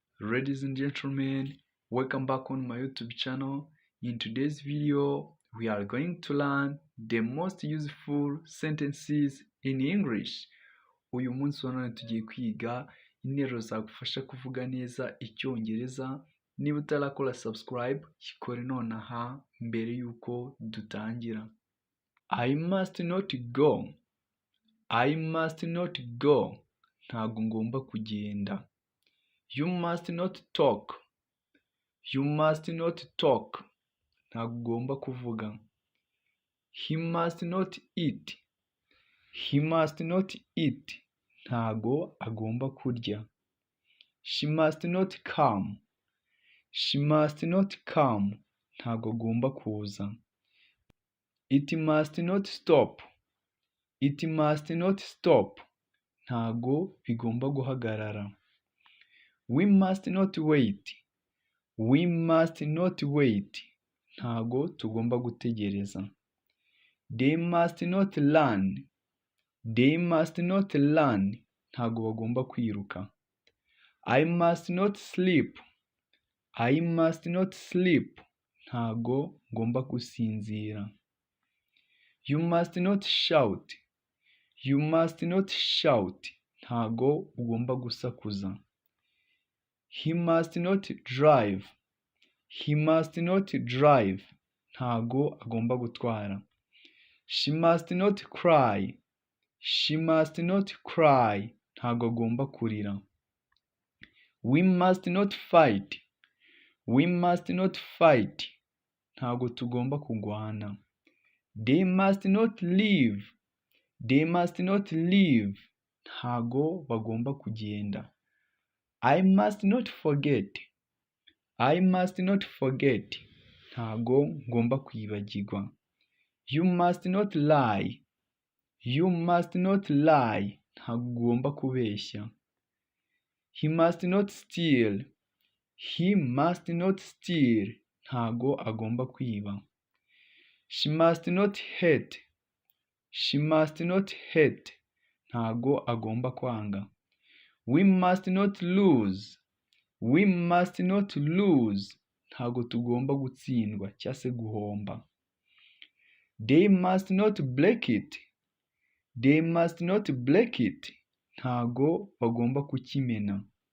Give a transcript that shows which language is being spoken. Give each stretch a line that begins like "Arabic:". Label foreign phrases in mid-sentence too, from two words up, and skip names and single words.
English: Ladies and gentlemen, welcome back on my YouTube channel. In today's video, we are going to learn the most useful sentences in English.
Kinyarwanda: Uyu munsi wa none tugiye kwiga interuro zagufasha kuvuga neza Icyongereza. Niba utarakora subscribe, yikore nonaha mbere yuko dutangira.
English: I must not go. I must not go.
Kinyarwanda: Ntabwo ngomba kugenda.
English: You must not talk. You must not talk.
Kinyarwanda: Ntabwo ugomba kuvuga.
English: He must not eat. He must not eat.
Kinyarwanda: Ntabwo agomba kurya.
English: She must not come. She must not come.
Kinyarwanda: Ntabwo agomba kuza.
English: It must not stop. It must not stop.
Kinyarwanda: Ntabwo bigomba guhagarara.
English: We must not wait. We must not wait.
Kinyarwanda: Ntabwo tugomba gutegereza.
English: They must not run. They must not run.
Kinyarwanda: Ntabwo bagomba kwiruka.
English: I must not sleep. I must not sleep.
Kinyarwanda: Ntabwo ngomba gusinzira.
English: You must not shout. You must not shout.
Kinyarwanda: Ntabwo ugomba gusakuza.
English: He must not drive. He must not drive.
Kinyarwanda: Ntabwo agomba gutwara.
English: She must not cry. She must not cry.
Kinyarwanda: Ntabwo agomba kurira.
English: We must not fight. We must not fight.
Kinyarwanda: Ntabwo tugomba kurwana.
English: They must not leave. They must not leave.
Kinyarwanda: Ntabwo bagomba kugenda.
English: I must not forget. I must not forget.
Kinyarwanda: Ntabwo ngomba kwibagirwa.
English: You must not lie. You must not lie.
Kinyarwanda: Ntabwo ugomba kubeshya.
English: He must not steal. He must not steal.
Kinyarwanda: Ntabwo agomba kwiba.
English: She must not hate. She must not hate.
Kinyarwanda: Ntabwo agomba kwanga.
English: We must not lose. We must not lose.
Kinyarwanda: Ntabwo tugomba gutsindwa cyangwa se guhomba.
English: They must not break it. They must not break it.
Kinyarwanda: Ntabwo bagomba kukimena.